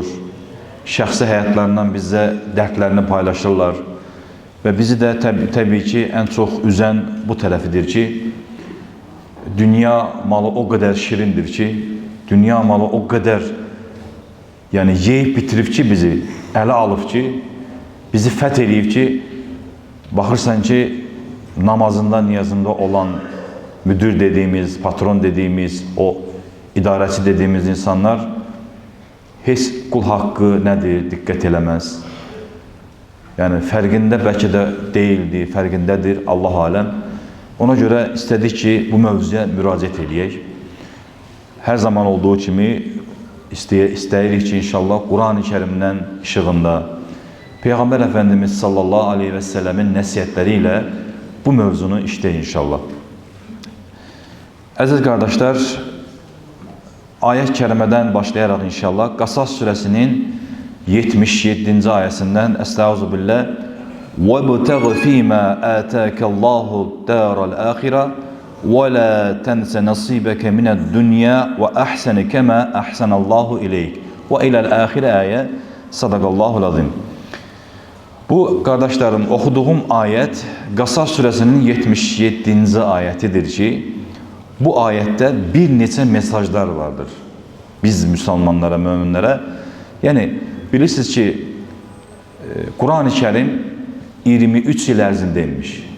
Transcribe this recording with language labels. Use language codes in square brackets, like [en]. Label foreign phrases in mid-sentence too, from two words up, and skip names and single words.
[az] Şəxsi həyatlarından bizə dərdlərini paylaşırlar və bizi də təbii ki, ən çox üzən bu tərəfidir ki, dünya malı o qədər şirindir ki, dünya malı o qədər yeyib bitirib ki, bizi ələ alıb ki, bizi fəth eləyib ki, baxırsan ki, namazında, niyazında olan [tr] müdür dediğimiz, patron dediğimiz, [az] o idarəçi dediğimiz insanlar heç qul haqqı nədir, diqqət eləməz. Fərqində bəlkə də deyildi, fərqindədir, Allah aləm. Ona görə istədik ki, bu mövzuya müraciət edək. Hər zaman olduğu kimi istəyirik ki, inşallah Quran-ı Kərimdən işığında Peyğəmbər Əfəndimiz [ar] صلى الله عليه [az] və səlləmin nəsihətləri ilə bu mövzunu işləyək inşallah. Əziz qardaşlar, ayət-i kərimədən başlayaraq inşallah Qasas surəsinin 77-ci ayəsindən Estağfirullah [ar] وَابْتَغْ فِيمَا آتَاكَ اللّٰهُ الدَّارَ الْآخِرَةَ وَلَا تَنْسَ نَصِيبَكَ مِنَ الدُّنْيَا وَأَحْسَنِ كَمَا أَحْسَنَ اللّٰهُ إِلَيْكَ وَإِلَى الْآخِرَ [az] ayə [ar] صدق الله العظيم. [az] Bu, qardaşlarım, oxuduğum ayət Qasas surəsinin 77-ci ayətidir ki, bu ayətdə bir neçə mesajlar vardır biz müsəlmanlara, möminlərə. Bilirsiniz ki, Quran-ı Kərim 23 il ərzində inmiş.